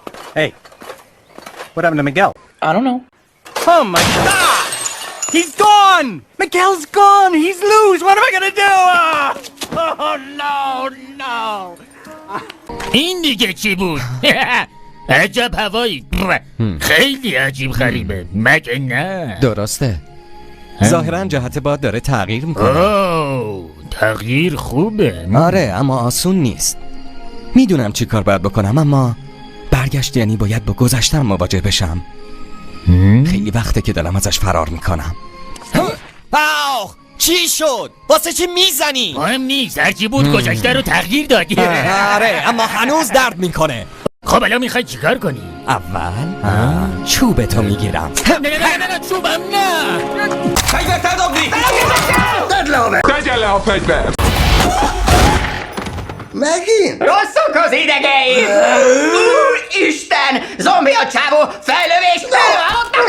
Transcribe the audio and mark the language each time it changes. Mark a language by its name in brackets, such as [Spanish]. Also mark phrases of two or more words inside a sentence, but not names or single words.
[English] Hey, what happened to Miguel? I don't know. Oh my God! He's gone! Miguel's gone! He's loose! What am I gonna do? Oh no, no! [Persian] این دیگه چی بود؟ عجب هوایی. خیلی عجیب غریبه مگه نه؟ درسته. ظاهرا جهت باد داره تغییر میکنه. اوه تغییر خوبه. آره اما آسون نیست. میدونم چی کار باید بکنم اما برگشت یعنی باید با گذشتم مواجه بشم. خیلی وقته که دارم ازش فرار میکنم. آخ چی شد؟ واسه چی میزنی؟ مهم نیست هرچی بود گذشته رو تغییر دادی. آره اما هنوز درد میکنه. خب الان میخوای چیکار کنی؟ اول چوبتو میگیرم. نه چوبم نه. [Hungarian] Rosszok az idegei! Úristen! Zombi a csávó! Fejlövés!